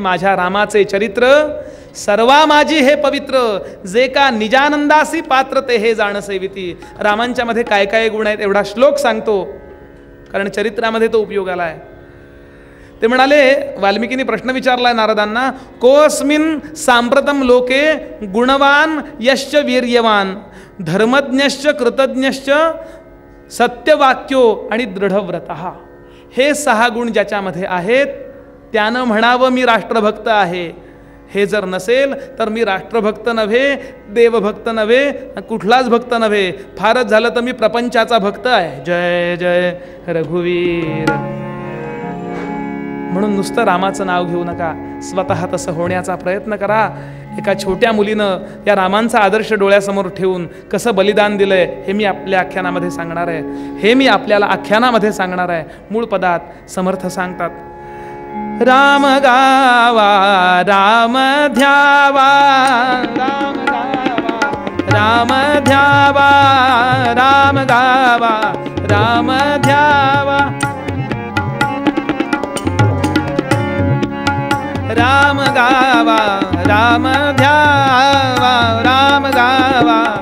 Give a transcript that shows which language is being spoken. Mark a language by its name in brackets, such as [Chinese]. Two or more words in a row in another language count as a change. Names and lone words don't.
[Marathi] माझ्या रामाचे चरित्र सर्वा माझी हे पवित्र, जे का निजानंदासी पात्र ते हे जाण सेविती. रामांच्या मध्ये काय काय गुण आहेत एवढा श्लोक सांगतो. कारण चरित्रामध्ये तो उपयोगाला आहे. ते म्हणाले, वाल्मिकींनी प्रश्न विचारलाय नारदांना, [Sanskrit] कोऽस्मिन् सांप्रतम लोके गुणवान यश्च वीर्यवान धर्मज्ञश्च कृतज्ञश्च सत्यवाक्यो आणि दृढव्रतः. [Marathi] हे 6 गुण ज्याच्यामध्ये आहेत त्यानं म्हणावं मी राष्ट्रभक्त आहे. हे जर नसेल तर मी राष्ट्रभक्त नव्हे, देवभक्त नव्हे, कुठलाच भक्त नव्हे. फारच झालं तर मी प्रपंचाचा भक्त आहे. जय जय रघुवीर. म्हणून नुसतं रामाचं नाव घेऊ नका, स्वतः तसं होण्याचा प्रयत्न करा. एका छोट्या मुलीनं या रामांचा आदर्श डोळ्यासमोर ठेवून कसं बलिदान दिलंय हे मी आपल्या आख्यानामध्ये सांगणार आहे. हे मी आपल्याला आख्यानामध्ये सांगणार आहे. मूळ पदात समर्थ सांगतात, राम गावा राम ध्यावा राम गावा राम ध्यावा राम गावा राम ध्यावा राम गावा राम ध्यावा राम गावा.